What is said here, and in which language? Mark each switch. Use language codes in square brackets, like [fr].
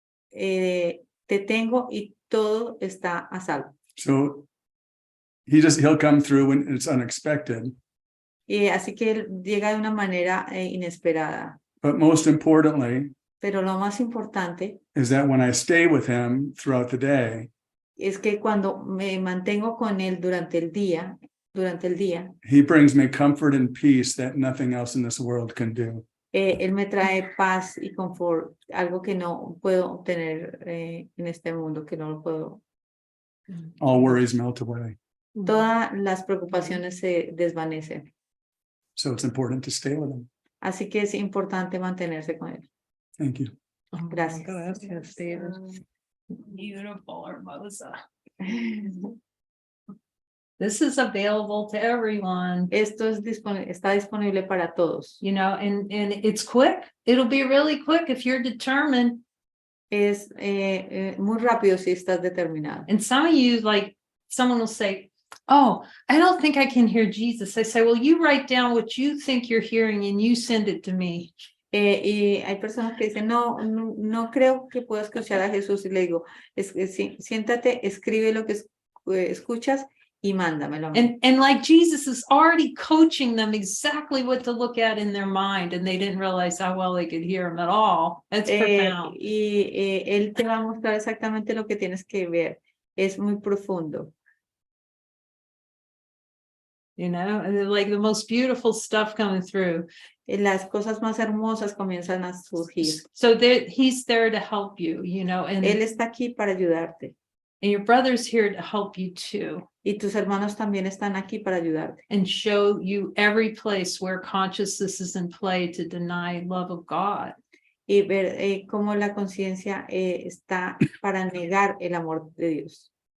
[es] Te tengo y todo está a salvo. [en] So he'll come through when it's unexpected. [es] Así que él llega de una manera inesperada. [en] But most importantly [es] Pero lo más importante [en] is that when I stay with him throughout the day, [es] es que cuando me mantengo con él durante el día, [en] he brings me comfort and peace that nothing else in this world can do. [es] él me trae paz y confort, algo que no puedo obtener en este mundo, que no lo puedo. [en] All worries melt away. [es] Todas las preocupaciones se desvanecen. [en] So it's important to stay with him. [es] Así que es importante mantenerse con él. [en] Thank you. [es] Gracias. Gracias, David. [en] Beautiful, [es] Hermosa. [en] This is available to everyone. [es] Esto es está disponible para todos. [en] You know, and it's quick. It'll be really quick if you're determined. [es] Es muy rápido si estás determinado. [en] And some of you, like, someone will say, oh, I don't think I can hear Jesus. I say, well, you write down what you think you're hearing and you send it to me. [es] Y hay personas que dicen, no creo que pueda escuchar a Jesús. Y le digo, siéntate, escribe lo que escuchas y mándamelo. [en] And like Jesus is already coaching them exactly what to look at in their mind, and they didn't realize how well they could hear him at all. That's profound. [es] Y él te va a mostrar exactamente lo que tienes que ver. Es muy profundo. [en] You know, and like the most beautiful stuff coming through. [es] Las cosas más hermosas comienzan a surgir. [en] So he's there to help you, you know, and [es] Él está aquí para ayudarte. [en] And your brother's here to help you too. [es] Y tus hermanos también están aquí para ayudarte. [en] And show you every place where consciousness is in play to deny love of God. [es] Y ver cómo la conciencia está para negar el amor de Dios.